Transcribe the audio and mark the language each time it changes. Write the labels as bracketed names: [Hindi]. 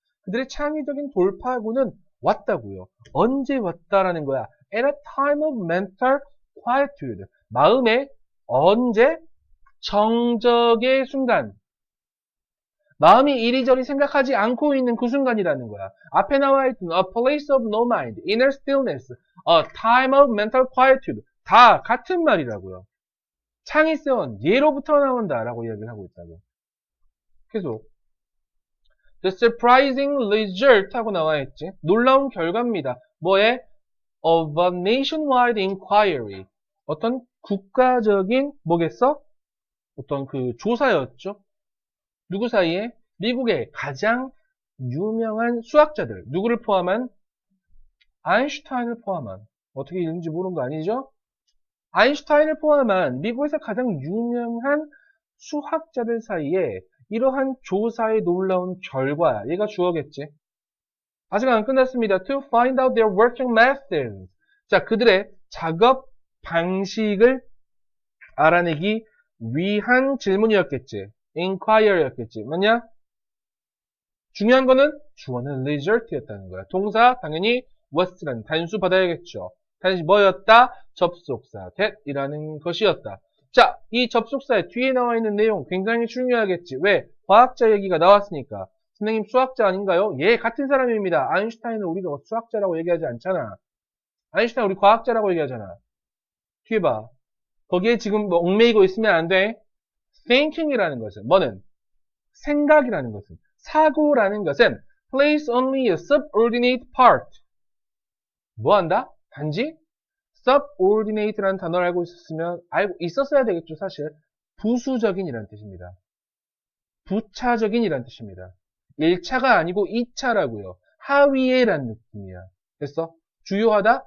[Korean] 그들의 창의적인 돌파구는 왔다고요. 언제 왔다라는 거야? [English] At a time of mental quietude. [Korean] 마음의 언제? 정적의 순간. 마음이 이리저리 생각하지 않고 있는 그 순간이라는 거야. 앞에 나와 있던 [English] a place of no mind, inner stillness, a time of mental quietude. [Korean] 다 같은 말이라고요. 창의성은 예로부터 나온다라고 이야기를 하고 있다고. 계속. The surprising result 하고 나와 있지. 놀라운 결과입니다. 뭐에? [English] Of a nationwide inquiry. [Korean] 어떤 국가적인 뭐겠어? 어떤 그 조사였죠. 누구 사이에? 미국의 가장 유명한 수학자들. 누구를 포함한? 아인슈타인을 포함한. 어떻게 읽는지 모르는 거 아니죠? 아인슈타인을 포함한 미국에서 가장 유명한 수학자들 사이에 이러한 조사의 놀라운 결과. 얘가 주어겠지. 아직 안 끝났습니다. [English] To find out their working methods. [Korean] 자, 그들의 작업 방식을 알아내기 위한 질문이었겠지. inquiry였겠지. 뭐냐? 중요한 거는 주어는 result였다는 거야. 동사 당연히 was라는 단수 받아야겠죠. 단지 뭐였다? 접속사 that이라는 것이었다. 자, 이 접속사의 뒤에 나와 있는 내용 굉장히 중요하겠지. 왜? 과학자 얘기가 나왔으니까. 선생님 수학자 아닌가요? 예, 같은 사람입니다. 아인슈타인은 우리가 수학자라고 얘기하지 않잖아. 아인슈타인 우리 과학자라고 얘기하잖아. 뒤에 봐. 거기에 지금 뭐 얽매이고 있으면 안 돼. thinking이라는 것은 뭐는? 생각이라는 것은, 사고라는 것은 [English] plays only a subordinate part. [Korean] 뭐 한다? 단지 subordinate라는 단어를 알고 있었어야 되겠죠. 사실 부수적인이라는 뜻입니다. 부차적인이라는 뜻입니다. 1차가 아니고 2차라고요. 하위에라는 느낌이야. 됐어? 주요하다?